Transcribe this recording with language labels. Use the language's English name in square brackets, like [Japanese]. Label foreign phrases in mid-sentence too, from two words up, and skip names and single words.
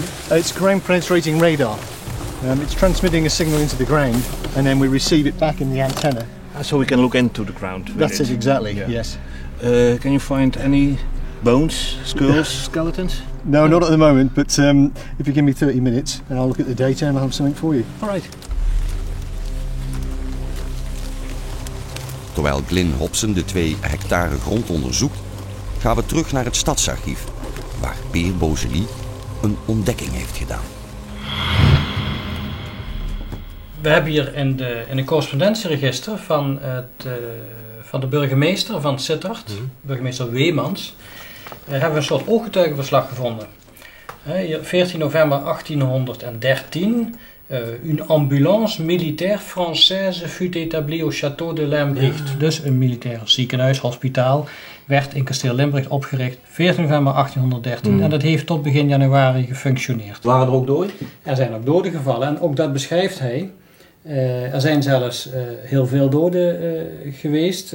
[English] It's ground penetrating radar. It's transmitting a signal into the ground and then we receive it back in the antenna. So we can look into the ground. That's it, exactly, yes. Can you find any bones, skulls, skeletons? No, not at the moment, but if you give me 30 minutes and I'll look at the data and I'll have something for you. All right. [Dutch] Terwijl Glyn Hobson de 2 hectare grond onderzoekt, gaan we terug naar het stadsarchief, waar Peer Bozely een ontdekking heeft gedaan. We hebben hier in een correspondentieregister van de burgemeester van Sittard, burgemeester Weemans, hebben we een soort ooggetuigenverslag gevonden. Hier, 14 november 1813. [French] Une ambulance militaire française fut établie au château de Limbricht. [Dutch] Dus een militair ziekenhuis, hospitaal, werd in kasteel Limbricht opgericht 14 november 1813. En dat heeft tot begin januari gefunctioneerd. Waren er ook doden? Er zijn ook doden gevallen en ook dat beschrijft hij. Er zijn zelfs heel veel doden geweest.